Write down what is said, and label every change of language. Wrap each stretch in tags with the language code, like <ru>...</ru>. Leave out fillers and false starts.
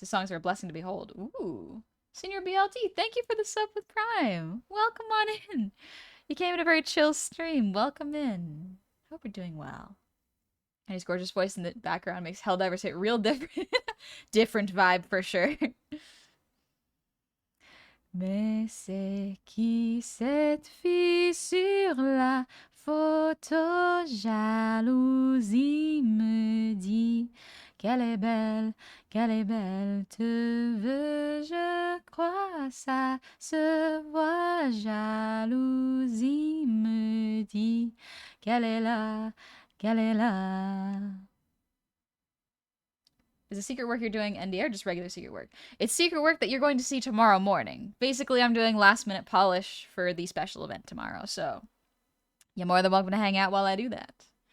<en>His songs are a blessing to behold. Ooh. Senior BLT, thank you for the sub with Prime. Welcome on in. You came in a very chill stream. Welcome in. Hope you're doing well. And his gorgeous voice in the background makes Helldivers hit real different. Different vibe for sure.</en> <fr>Mais c'est qui cette fille sur la photo? Jalousie me dit qu'elle est belle, te veux, je crois, ça se voit. Jalousie me dit qu'elle est là.</fr> <en>Is the secret work you're doing ND or just regular secret work? It's secret work that you're going to see tomorrow morning. Basically, I'm doing last minute polish for the special event tomorrow, so you're more than welcome to hang out while I do that.</en>